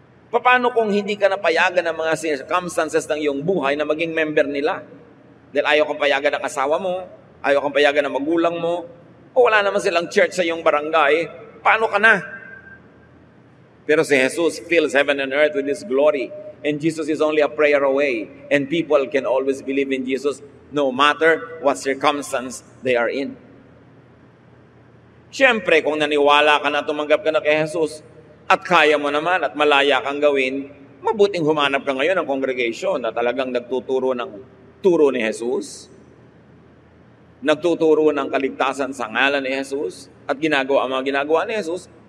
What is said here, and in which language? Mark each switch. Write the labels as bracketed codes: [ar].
[tl] Paano kung hindi ka napayagan ng mga circumstances ng iyong buhay na maging member nila? Dahil ayaw kang payagan ng asawa mo, ayaw kang payagan ng magulang mo, o wala naman silang church sa iyong barangay, paano ka na? [en] Pero si Jesus fills heaven and earth with His glory. And Jesus is only a prayer away. And people can always believe in Jesus no matter what circumstance they are in. [tl] Siyempre, kung naniwala ka na tumanggap ka na kay Jesus at kaya mo naman at malaya kang gawin, mabuting humanap ka ngayon ng congregation na talagang nagtuturo ng turo ni Jesus, nagtuturo ng kaligtasan sa ngalan ni Jesus at ginagawa ang mga ginagawa ni Jesus.